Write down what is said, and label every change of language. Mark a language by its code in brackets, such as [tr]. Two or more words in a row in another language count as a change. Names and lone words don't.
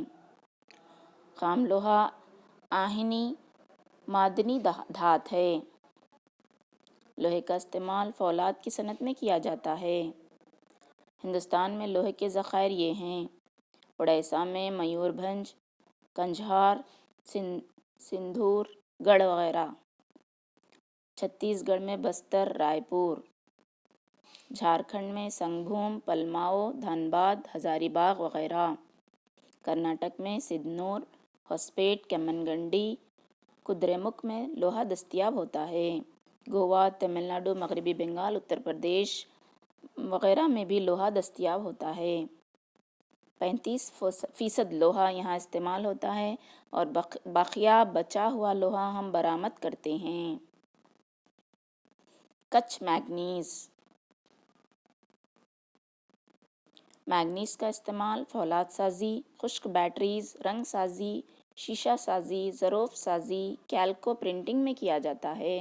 [ur] خام لوہا آہنی معدنی دھات ہے۔ لوہے کا استعمال فولاد کی صنعت میں کیا جاتا ہے۔ ہندوستان میں لوہے کے ذخائر یہ ہیں: اڑیسہ میں میور بھنج، کنجھار، سندھور گڑھ وغیرہ۔ چھتیس گڑھ میں بستر، رائے پور۔ جھارکھنڈ میں سنگھ بھوم، پلماؤ، دھنباد، ہزاری باغ وغیرہ۔ کرناٹک میں سدنور، ہوسپیٹ، کیمن گنڈی، کدریمکھ میں لوہا دستیاب ہوتا ہے۔ گوا، تمل ناڈو، مغربی بنگال، اتر پردیش وغیرہ میں بھی لوہا دستیاب ہوتا ہے۔ 35% لوہا یہاں استعمال ہوتا ہے اور بقیہ بچا ہوا لوہا ہم برآمد کرتے ہیں۔ کچھ مینگنیز۔ مینگنیز کا استعمال فولاد سازی، خشک بیٹریز، رنگ سازی، شیشہ سازی، ظروف سازی، کیلکو پرنٹنگ میں کیا جاتا ہے۔